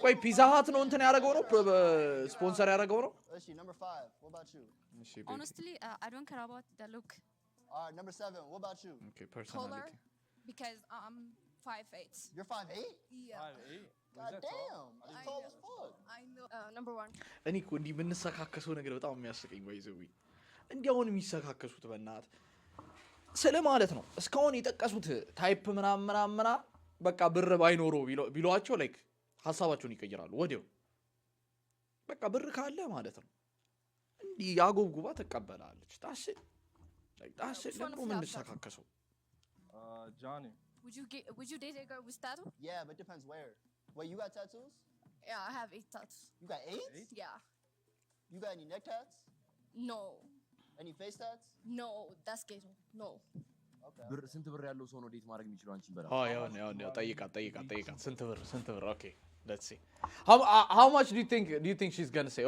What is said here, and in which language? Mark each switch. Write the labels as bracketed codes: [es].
[am] ቆይ ፒዛ ሃት ነው እንትን ያደረገው ነው ስፖንሰር ያደረገው ነው? [en] She number 5. What about you? [am] እሺ ቤቢ። [en] Honestly, I don't care about the look. All right, number 7. What about you? ኦኬ ፐርሰናሊቲ Because I'm 5'8". You're 5'8"? Yeah. 5'8"? God damn. That's I tall know. as fuck. I know. Number 1. [am] እኔ እኮ እንዲህ የምንሰካከሰው ነገር በጣም የሚያስቀኝ ባይዘዊ እንዲያውን የሚሰካከሱት በእናት ስለ ማለት ነው። እስካሁን የጠቀሱት ታይፕ ምናምን በቃ ብር ባይኖረው ቢሏቸው ላይክ ሐሳባቸውን ይቀይራሉ ወዲያው። በቃ ብር ካለ ማለት ነው እንዲህ ያጎብጉባ ትቀበላለች። ታሽ ለምን የምንሰካከሰው? [en] Johnny. Would you date a girl with tattoo? Yeah, but it depends where. Wait, you got tattoos? Yeah, I have 8 tattoos. You got 8? Yeah. You got any neck tats? No. Any face tats? No, that's ghetto. No. Okay. [am] ስንት ብር ያለው ሰው ነው ዴት ማድረግ የሚችለው አንቺን በላ? ያው ጠይቃት ስንት ብር? [en] ኦኬ let's see how much do you think she's going to say?